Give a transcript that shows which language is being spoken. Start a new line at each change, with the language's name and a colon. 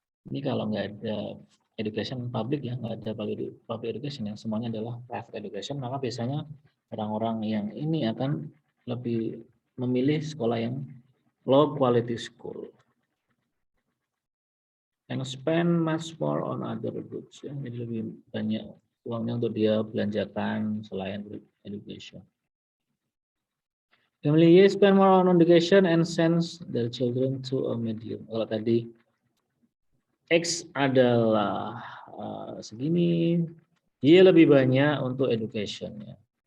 Indonesian: Ini kalau nggak ada education public ya, nggak ada public education yang semuanya adalah private education, maka biasanya orang-orang yang ini akan lebih memilih sekolah yang
English: low quality school and spend much more on other goods
Indonesian: ya. Jadi lebih banyak uangnya untuk dia belanjakan selain education.
English: Family Y spend more on education and sends their children to a medium.
Indonesian: Kalau tadi X adalah segini, dia lebih banyak untuk education ya.